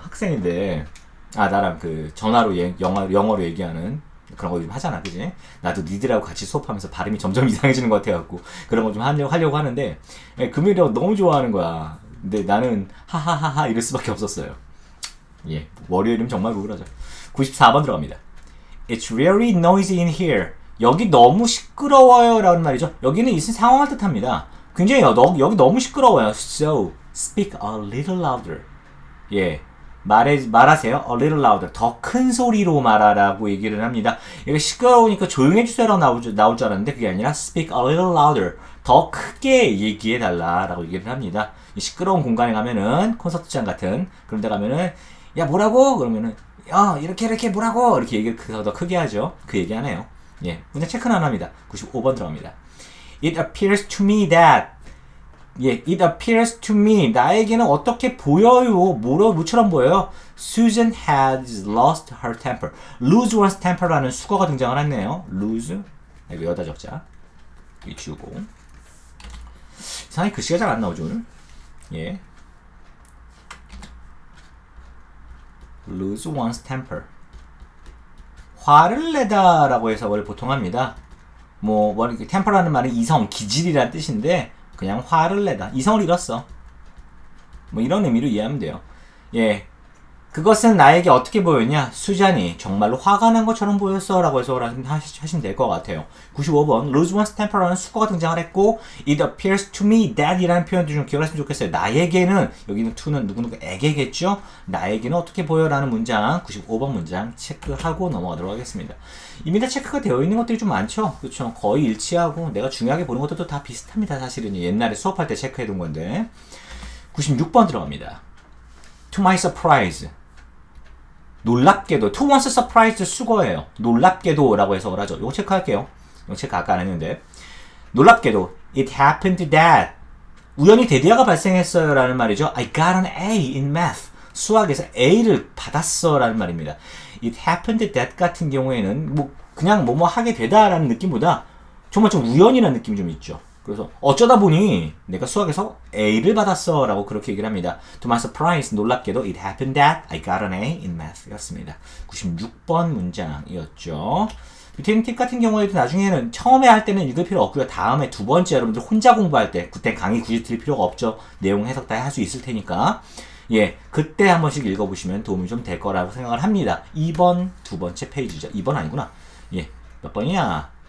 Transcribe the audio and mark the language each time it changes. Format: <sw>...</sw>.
<ko>학생인데 나랑 그 전화로 영어로 얘기하는 그런 거 좀 하잖아, 그지? 나도 니들하고 같이 수업하면서 발음이 점점 이상해지는 것 같아갖고 그런 거 좀 하려고 하는데 금요일이라고 너무 좋아하는 거야. 근데 나는 하하하하 이럴 수밖에 없었어요. 예, 월요일이면 정말 우울하죠. 94번 들어갑니다.</ko> <en>It's really noisy in here.</en> <ko>여기 너무 시끄러워요 라는 말이죠. 여기는 이 상황을 뜻합니다. 굉장히 여기 너무 시끄러워요.</ko> <en>So, speak a little louder.</en> <ko>예, 말하세요.</ko> <en>A little louder.</en> <ko>더 큰 소리로 말하라고 얘기를 합니다. 이게 시끄러우니까 조용해주세요라고 나올 줄 알았는데 그게 아니라</ko> <en>speak a little louder.</en> <ko>더 크게 얘기해달라라고 얘기를 합니다. 시끄러운 공간에 가면은 콘서트장 같은 그런 데 가면은 야 뭐라고? 그러면은 이렇게 뭐라고? 이렇게 얘기를 더 크게 하죠. 그 얘기 하네요. 예, 문제 체크는 안 합니다. 95번 들어갑니다.</ko> <en>It appears to me that it appears to me</en> <ko>나에게는 어떻게 보여요? 뭐처럼 보여요?</ko> <en>Susan has lost her temper. lose one's temper</en> <ko>라는 수거가 등장을 했네요. lose 이거 여다 적자 이 지우고 이상하게 글씨가 잘 안 나오죠 오늘.</ko> <en>예, lose one's temper.</en> <ko>화를 내다라고 해석을 보통 합니다. temper라는 말은 이성, 기질이라는 뜻인데 그냥 화를 내다, 이성을 잃었어. 이런 의미로 이해하면 돼요. 예, 그것은 나에게 어떻게 보였냐? 수잔이 정말로 화가 난 것처럼 보였어 라고 해석을 하시면 될 것 같아요. 95번</ko> <en>lose one's temper</en> <ko>라는 수거가 등장을 했고</ko> <en>it appears to me that</en> <ko>이라는 표현도 좀 기억하시면 좋겠어요. 나에게는, 여기는 to는 누구에게겠죠? 나에게는 어떻게 보여? 라는 문장 95번 문장 체크하고 넘어가도록 하겠습니다. 이미 다 체크가 되어 있는 것들이 좀 많죠? 그렇죠? 거의 일치하고 내가 중요하게 보는 것들도 다 비슷합니다. 사실은 옛날에 수업할 때 체크해둔 건데 96번 들어갑니다.</ko> <en>To my surprise.</en> <ko>놀랍게도,</ko> <en>to one's surprise</en> <ko>수거예요. 놀랍게도 라고 해석을 하죠. 이거 체크할게요. 이거 체크 아까 안 했는데. 놀랍게도,</ko> <en>it happened that.</en> <ko>우연히 대디아가 발생했어요 라는 말이죠.</ko> <en>I got an A in math.</en> <ko>수학에서 A를 받았어 라는 말입니다.</ko> <en>It happened that</en> <ko>같은 경우에는 그냥 뭐뭐 하게 되다 라는 느낌보다 정말 좀 우연이라는 느낌이 좀 있죠. 그래서 어쩌다 보니 내가 수학에서 A를 받았어 라고 그렇게 얘기를 합니다.</ko> <en>To my surprise,</en> <ko>놀랍게도</ko> <en>it happened that I got an A in math</en> <ko>였습니다. 96번 문장이었죠. 밑에 있는 팁 같은 경우에도 나중에는 처음에 할 때는 읽을 필요 없고요. 다음에 두 번째 여러분들 혼자 공부할 때 그때 강의 굳이 들을 필요가 없죠. 내용 해석 다 할 수 있을 테니까 예, 그때 한 번씩 읽어보시면 도움이 좀 될 거라고 생각을 합니다. 2번 두 번째 페이지죠. 2번 아니구나. 예, 몇 번이냐?</ko>